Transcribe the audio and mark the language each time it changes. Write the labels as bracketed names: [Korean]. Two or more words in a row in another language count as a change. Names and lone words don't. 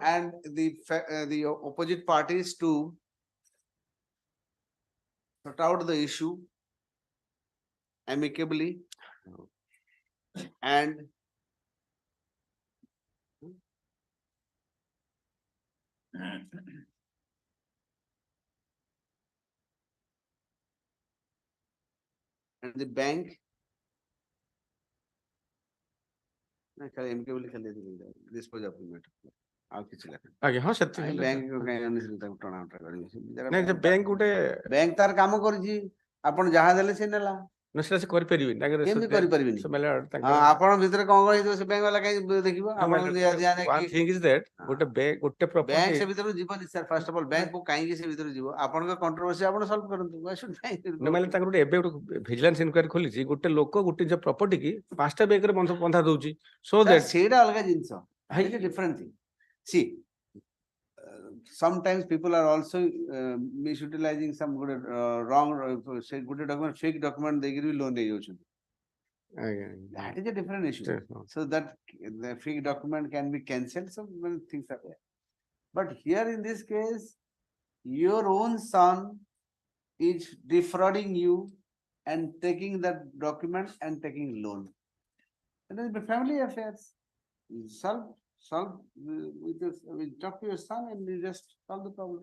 [English] and the opposite parties to sort out the issue amicably and the bank amicably dispose of the matter. [Odia] ଆଉ କିଛି ଲେଖା ଆଜ୍ଞା ହଁ ସେତିକି ବ୍ୟାଙ୍କ ତାକୁ ଟଣାଉଟରା କରିବି ନାଇଁ ଯେ ବ୍ୟାଙ୍କ ଗୋଟେ ବ୍ୟାଙ୍କ ତାର କାମ କରିଛି ଆପଣ ଯାହା ଦେଲେ ସେ ନେଲା ସେଟା ସେ କରିପାରିବେନି ତାଙ୍କର କେମିତି କରିପାରିବେନି ସେମାନେ ଆପଣ ଭିତରେ କଣ ହେଇଥିବ ସେ ବ୍ୟାଙ୍କ ବାଲା କାହିଁ ଦେଖିବ ଆପଣ [English] one thing is that ଗୋଟେ [Odia] ବ୍ୟାଙ୍କ property ସେ ଭିତରୁ ଯିବନି ସାର୍ [English] first of all [Odia] ବ୍ୟାଙ୍କ କାହିଁକି ସେ ଭିତରୁ ଯିବ ଆପଣଙ୍କ କଣ୍ଟ୍ରୋଭର୍ସି ଆପଣ ସଲ୍ଭ କରନ୍ତୁ ମାନେ ତାଙ୍କର ଗୋଟେ ଏବେ ଗୋଟେ [English] vigilance inquiry [Odia] ଖୋଲିଛି ଗୋଟେ ଲୋକ ଗୋଟେ ନିଜ ପ୍ରପର୍ଟି କି 5ଟା ବ୍ୟାଙ୍କରେ ବନ୍ଧା ଦଉଛି [English] so that [Odia] ସେଇଟା ଅଲଗା ଜିନିସ [English] different thing see sometimes people are also misutilizing some good wrong say good document fake document they give loan they use that is a different issue so that the fake document can be cancelled so many things are there but here in this case your own son is defrauding you and taking that document and taking loan and then the family affairs solve talk to your son and you just solve the problem.